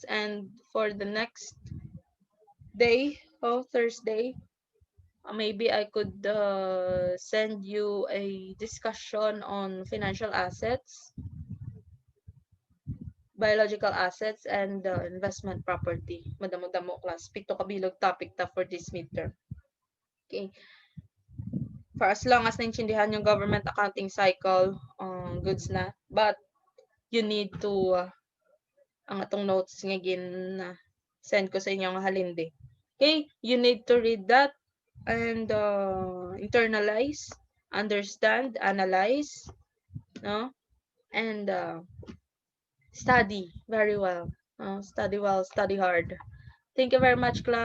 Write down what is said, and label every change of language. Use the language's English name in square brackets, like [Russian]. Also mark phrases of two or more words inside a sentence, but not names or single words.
[English] And for the next day, Thursday, maybe I could send you a discussion on financial assets, biological assets, and investment property. [Hiligaynon] Madamo-damo class. 7 kabilog topic ta [English] for this midterm. Okay. For as long as [Filipino] naintindihan yung [English] government accounting cycle, [Filipino] goods na. [English] But you need to, [Hiligaynon] ang atong notes nga send ko sa inyo nga halindi. [English] Okay? You need to read that and internalize, understand, analyze, no? And study very well. Study well, study hard. Thank you very much, class.